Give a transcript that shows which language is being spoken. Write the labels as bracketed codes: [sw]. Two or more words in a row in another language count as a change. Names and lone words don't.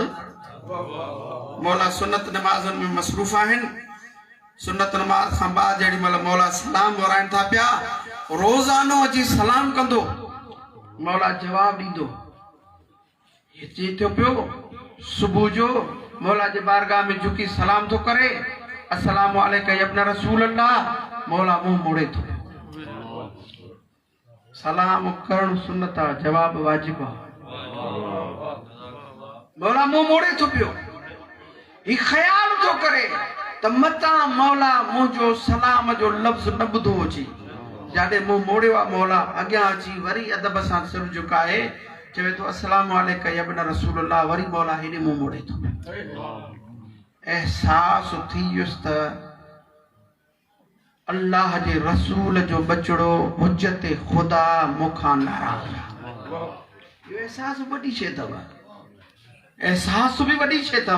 [sd] मौला सुन्नत नमाज़ुनि में मसरूफ़ आहिनि। सुन्नत नमाज़ खां बाद जेॾी महिल मौला सलाम वराइनि था पिया, रोज़ानो अची सलाम कंदो, मौला जवाब ॾींदो। हिते थियो पियो सुबुह जो मौला जे बारगाह में झुकी सलाम थो करे, [ar] السلام عليك ابن رسول الله, [sd] मौला मुंहुं मोड़े थो। सलाम करण सुन्नत आहे, जवाब वाजिब आहे। मौला मुंहुं मोड़े थो पियो, ही ख़्याल थो करे त मतां मौला मुंहिंजो सलाम जो लफ़्ज़ न ॿुधो अचे। जाॾे मुंहुं मोड़ियो आहे मौला, अॻियां अची वरी अदब सां सिर झुकाए चवे थो [ar] السلام عليك ابن رسول الله, [sd] वरी मौला हेॾे मुंहुं मोड़े थो। एहसास थी वियुसि त अल्लाह जे रसूल जो बचड़ो हुज्जत ख़ुदा मूंखां नाराज़ आहे। इहो एहसास वॾी शइ अथव, एहसास बि वॾी शइ अथव।